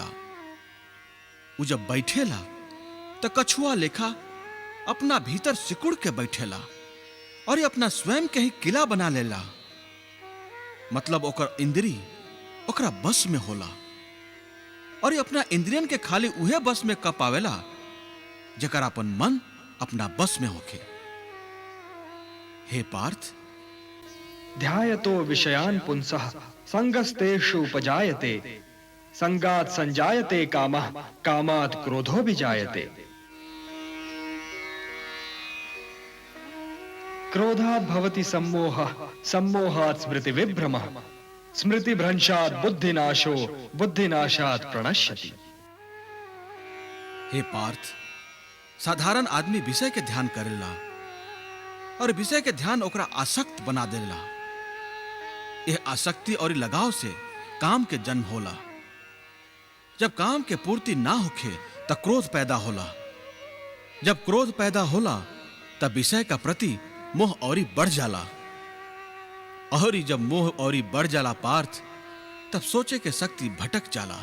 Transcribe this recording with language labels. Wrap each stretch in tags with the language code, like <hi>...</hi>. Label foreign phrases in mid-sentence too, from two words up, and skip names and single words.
<bho>वो जब बैठेला तो कछुआ लेखा अपना भीतर सिकुड़ के बैठेला और ये अपना स्वयं के ही किला बना लेला। मतलब ओकर इंद्री ओकरा बस में होला और ये अपना इंद्रियन के खाली उहे बस में कप आवेला जेकर अपन मन अपना बस में होखे। हे पार्थ,</bho> <sa>ध्यायतो विषयान् पुंसः संगस्तेषु उपजायते संगात् संजायते कामः कामात् क्रोधो विजायते। क्रोधात् भवति सम्मोहः सम्मोहात् स्मृति विभ्रमः स्मृति भ्रंशात् बुद्धिनाशो बुद्धिनाशात् प्रणश्यति।</sa> <bho>हे पार्थ, साधारण आदमी विषय के ध्यान करेला और विषय के ध्यान ओकरा आसक्त बना देला। यह आसक्ति और लगाव से काम के जन्म होला। जब काम के पूर्ति ना होखे तब क्रोध पैदा होला। जब क्रोध पैदा होला तब विषय का प्रति मोह औरी बढ़ जाला और जब मोह औरी बढ़ जाला पार्थ, तब सोचे के शक्ति भटक जाला।</bho>